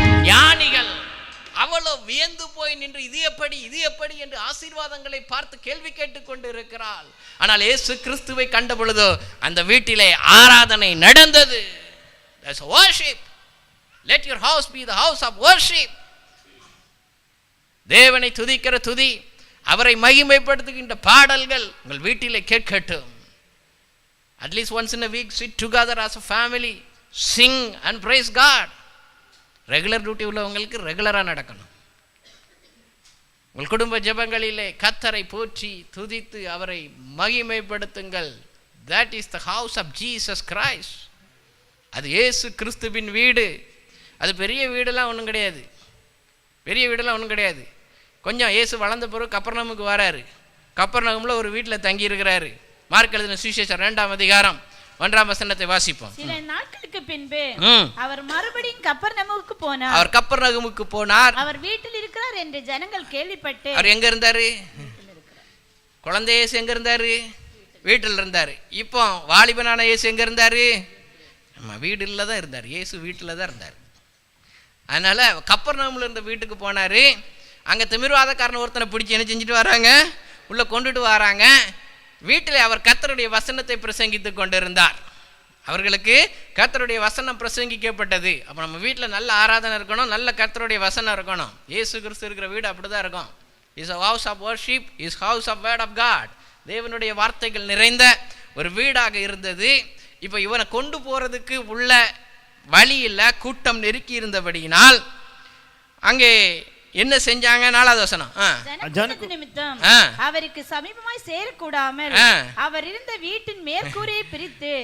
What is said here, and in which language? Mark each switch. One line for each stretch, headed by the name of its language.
Tamil: ஞானிகள் அவ்வளவு வியந்து போய் நின்று இது எப்படி என்று ஆசீர்வாதங்களை பார்த்து கேள்வி கேட்டுக் கொண்டு இருக்கிறாள். ஆனால் இயேசு கிறிஸ்துவை கண்ட பொழுதோ அந்த வீட்டிலே ஆராதனை நடந்தது.
English: That's worship. Let your house be the house of worship.
Tamil: தேவனை துதிக்கிற துதி, அவரை மகிமைப்படுத்துகின்ற பாடல்கள் உங்கள் வீட்டிலே கேட்கட்டும்.
English: At least once in a week sit together as a family, sing and praise God.
Tamil: Regular duty உள்ளவங்களுக்கு ரெகுலராக நடக்கணும். உங்கள் குடும்ப ஜெபங்களிலே கர்த்தரை போற்றி துதித்து அவரை மகிமைப்படுத்துங்கள்.
English: That is the house of Jesus Christ.
Tamil: அது இயேசு கிறிஸ்துவின் வீடு. அது பெரிய வீடெல்லாம் ஒன்றும் கிடையாது, பெரிய வீடெல்லாம் ஒன்றும் கிடையாது. கொஞ்சம் இயேசு வளர்ந்த பிறகு கப்பர்நகமுக்கு வராரு. கப்பர்நகமில் ஒரு வீட்டில் தங்கி இருக்கிறாரு. மார்க் எழுதின சுவிசேஷம் 2ஆம் அதிகாரம் 1ஆம் வசனத்தை வாசிப்போம். சில நாட்களுக்கு பின்பு அவர் மறுபடியும் கப்பர்நகமுக்கு போனார். அவர் கப்பர்நகமுக்கு போனார். அவர் வீட்டில் இருக்கிறார் என்று ஜனங்கள் கேள்விப்பட்டு. அவர் எங்க இருந்தாரு? குழந்தை இயேசு எங்க இருந்தாரு? வீட்டில் இருந்தாரு. இப்போ வாலிபனான இயேசு எங்க இருந்தாரு? நம்ம வீடுல தான் இருந்தார். இயேசு வீட்டில் தான் இருந்தார். அதனால கப்பர்நகம்ல இருந்த வீட்டுக்கு போனாரு. அங்க திமிர்வாதக்காரன் ஒருத்தனை பிடிச்சி என்ன செஞ்சுட்டு வராங்க, உள்ள கொண்டுட்டு வராங்க. வீட்டில் அவர் கர்த்தருடைய வசனத்தை பிரசங்கித்து கொண்டிருந்தார். அவர்களுக்கு கர்த்தருடைய வசனம் பிரசங்கிக்கப்பட்டது. அப்போ நம்ம வீட்டில் நல்ல ஆராதனை இருக்கணும், நல்ல கர்த்தருடைய வசனம் இருக்கணும். இயேசு கிறிஸ்து இருக்கிற வீடு அப்படிதான் இருக்கும்.
English: Is a house of worship, is house of word of God.
Tamil: தேவனுடைய வார்த்தைகள் நிறைந்த ஒரு வீடாக இருந்தது. இப்போ இவனை கொண்டு போறதுக்கு உள்ள வழி இல்லை, கூட்டம் நெருக்கி இருந்தபடியினால் அங்கே என்ன செஞ்சாங்க? 4வது வசனம், நிமித்தம் அவருக்கு சமீபமாய் சேரக்கூடாமல் அவர் இருந்த வீட்டின் மேற்கூரையை பிரித்து.